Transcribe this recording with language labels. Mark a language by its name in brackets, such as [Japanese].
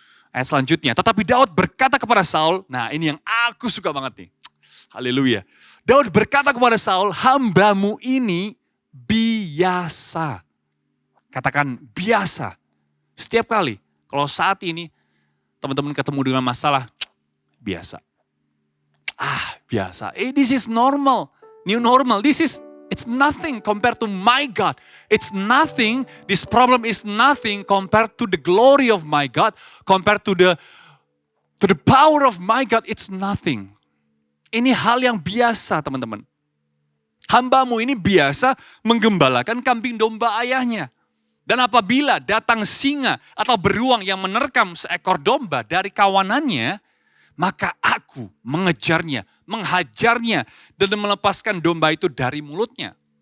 [Indonesian] Ayat selanjutnya, tetapi Daud berkata kepada Saul, nah ini yang aku suka banget nih. Haleluya. Daud berkata kepada Saul, hambamu ini biasa. Katakan biasa. Setiap kali. Kalau saat ini teman-teman ketemu dengan masalah, biasa. [English] Biasa. This is normal. New normal. It's nothing compared to my God. It's nothing. This problem is nothing compared to the glory of my God. Compared to the power of my God. [Indonesian] It's nothing. Ini hal yang biasa teman-teman. Hambamu ini biasa menggembalakan kambing domba ayahnya. Dan apabila datang singa atau beruang yang menerkam seekor domba dari kawanannya, maka aku mengejarnya, menghajarnya, dan melepaskan domba itu dari mulutnya.